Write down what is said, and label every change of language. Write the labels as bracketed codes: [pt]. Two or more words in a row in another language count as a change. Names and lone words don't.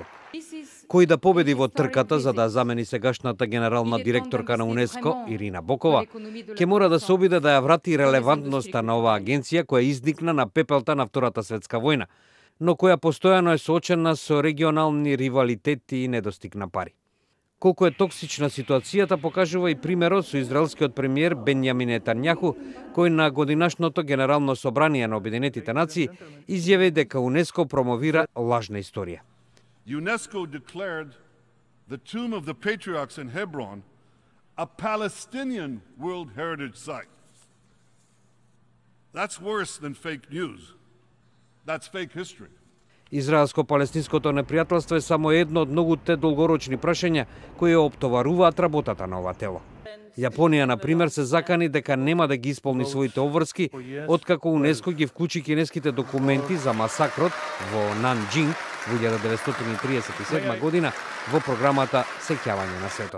[mk] Кој да победи во трката за да замени сегашната генерална директорка на УНЕСКО Ирина Бокова, ќе мора да се обиде да ја врати релевантноста на оваа агенција која изникна на пепелта на Втората светска војна, но која постојано е соочена со регионални ривалитети и недостиг на пари. Колку е токсична ситуацијата покажува и примерот со израелскиот премиер Бенјамин Нетањаху, кој на годинашното Генерално собрание на Обединетите нации изјави дека УНЕСКО промовира лажна историја. [en] UNESCO declared the Tomb of the Patriarchs in Hebron a Palestinian World Heritage Site. That's worse than fake news. That's fake history. [mk] Израелско-палестинското непријателство е само едно од многуте долгорочни прашања кои оптоваруваат работата на ова тело. Јапонија, например, се закани дека нема да ги исполни своите обврски, откако УНЕСКО ги вклучи кинеските документи за масакрот во Нанџинг во 1937 година во програмата Сеќавање на светот.